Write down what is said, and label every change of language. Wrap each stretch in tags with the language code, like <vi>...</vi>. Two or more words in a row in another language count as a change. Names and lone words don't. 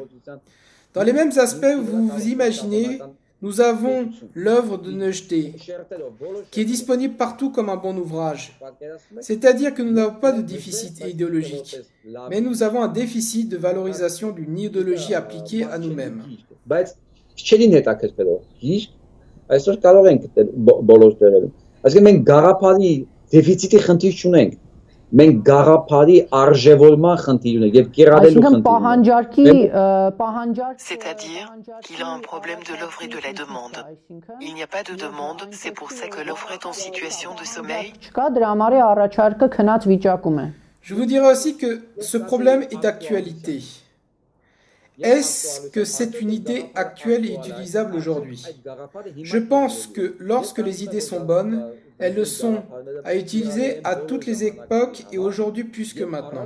<fr>Dans les mêmes aspects, vous vous imaginez, nous avons l'œuvre de Nejde, qui est disponible partout comme un bon ouvrage. C'est-à-dire que nous n'avons pas de déficit idéologique, mais nous avons un déficit de valorisation d'une idéologie appliquée à nous-mêmes.</fr> <hy>Մենք գաղափարի արժևորման խնդիր ունենք եւ կիրառելու խնդիր ունենք։</hy> <fr>C'est-à-dire qu'il a un problème de l'offre et de la demande. Il n'y a pas de demande, c'est pour ça que l'offre est en situation de sommeil.</fr> <hy>Չկա, դրա համար առաջարկը քնած վիճակում է։</hy> <fr>Je vous dirais aussi que ce problème est d'actualité. Est-ce que c'est une idée actuelle et utilisable aujourd'hui? Je pense que lorsque les idées sont bonnes, elles le sont à utiliser à toutes les époques et aujourd'hui plus que maintenant.</fr>